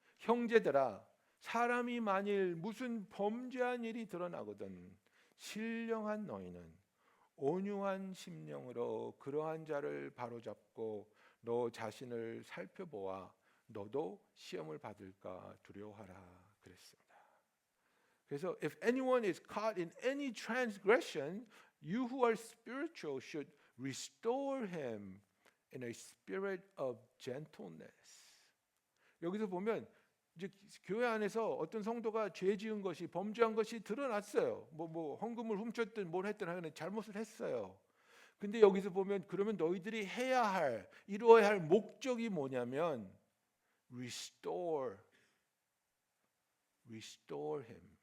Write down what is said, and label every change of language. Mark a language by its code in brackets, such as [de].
[ko] 형제들아, 사람이 만일 무슨 범죄한 일이 드러나거든 신령한 너희는 온유한 심령으로 그러한 자를 바로잡고 너 자신을 살펴보아 너도 시험을 받을까 두려워하라 그랬습니다. 그래서 [en] if anyone is caught in any transgression, you who are spiritual should restore him in a spirit of gentleness. [ko] 여기서 보면 이제 교회 안에서 어떤 성도가 죄 지은 것이 범죄한 것이 드러났어요. 뭐 헌금을 훔쳤든 뭘 했든 하여간 잘못을 했어요. 근데 여기서 보면 그러면 너희들이 해야 할 이루어야 할 목적이 뭐냐면 [en] restore him.